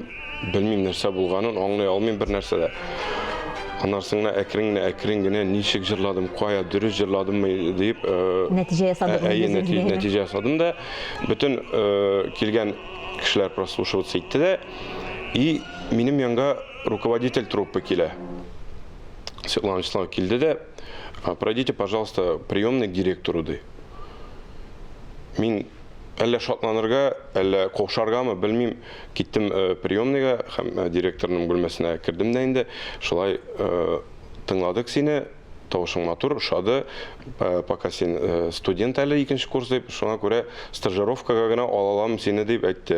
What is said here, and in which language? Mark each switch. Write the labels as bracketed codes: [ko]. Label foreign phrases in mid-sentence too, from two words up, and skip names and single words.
[tt] Белмим нәрсә булганын, аңлый алмыйм бер нәрсә дә. Аннан соң әкрен генә ничек җырладым, кая дөрес җырладыммы дип, нәтиҗә ясадым. Нәтиҗә ясадым да, бүтән килгән кешеләр прослушиваться итте дә, и минем янга [ru] руководитель труппы [tt] килә. Светлана Вячеславовна килде дә, [ru] пройдите, пожалуйста, приемный к директору ди. [tt] Мин әллә шатланырга, әллә каушаргамы, белмим, киттем приемныйга, һәм директорның бүлмәсенә кердем дә инде. Шулай тыңладык сине, тавышың матур, ошады, пока син студент әле 2-нче курс дип, шуңа күрә стажировкага гына алалам сине дип әйтте.